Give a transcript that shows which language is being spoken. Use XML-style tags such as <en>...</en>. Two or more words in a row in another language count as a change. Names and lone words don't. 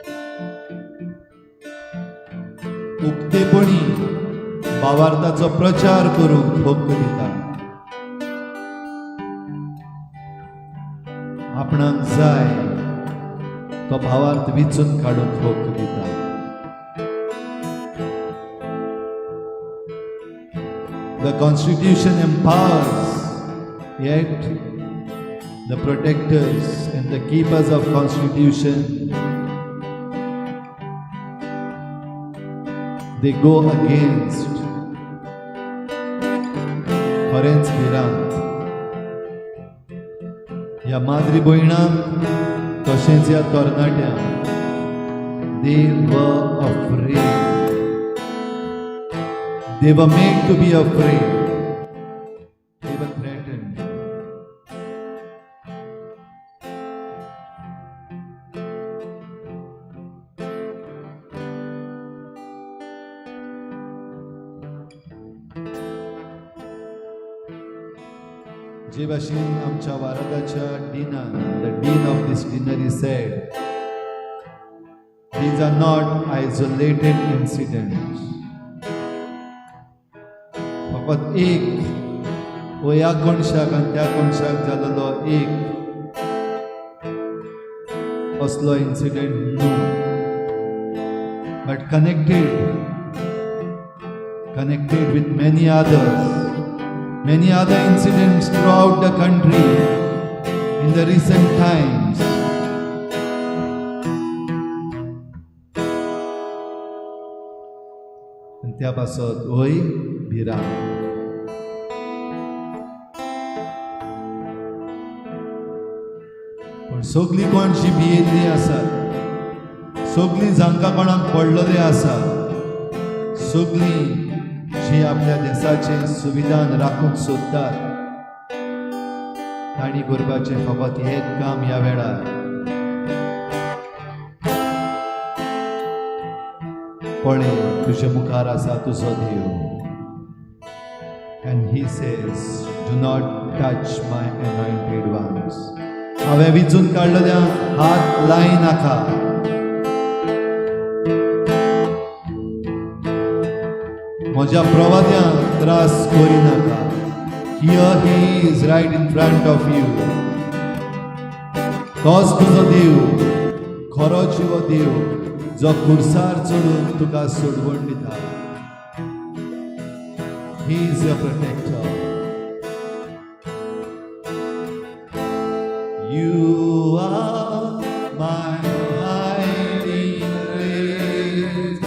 <kok>उक्तेपणी भावार्थाचो प्रचार करूंक हक दिता. आपणाक जाय तो भावार्थ विचून काडूंक हक दिता.</kok> <en>The Constitution empowers, yet the protectors and the keepers of Constitution, they go against.</en> <kok>खरेंच भिरांत. ह्या माद्री भयणांक तशेंच ह्या तरणाट्यांक</kok> <en>they were afraid. They were made to be afraid. They were threatened.</en> <kok>जे भाशेन आमच्या वारदाच्या डिनान,</kok> <en>the dean of this dinner said, these are not isolated incidents.</en> <kok>फकत एक ह्या कोणशाक आनी त्या कोणशाक जाल्लो एक असलो इन्सिडेंट न्हू,</kok> <en>बट connected with many other incidents throughout the country in the recent times.</en> <kok>And त्या पासत होय भिरांत. पण सगळीं कोण जी भियेल्लीं आसात, सगळीं जांकां कोणाक पडलेले आसा, सगळीं जी आपल्या देशाचें संविधान राखूंक सोदतात, तांणी करपाचें फकत एक काम ह्या वेळार, पळय तुजे मुखार आसा तुजो देव.</kok> <en>And he says, do not touch my anointed ones.</en> <kok>हांवें विचून काडलेल्यांक हात लाय नाका. म्हज्या प्रवाद्यांक त्रास करी नाका.</kok> <en>Here he is right in front of you.</en> <kok>तोच तुजो देव, खरो जिवो देव जो खुर्सार चढून तुका सोडवण दिता.</kok> <en>He is your protector. You are my hiding place.</en>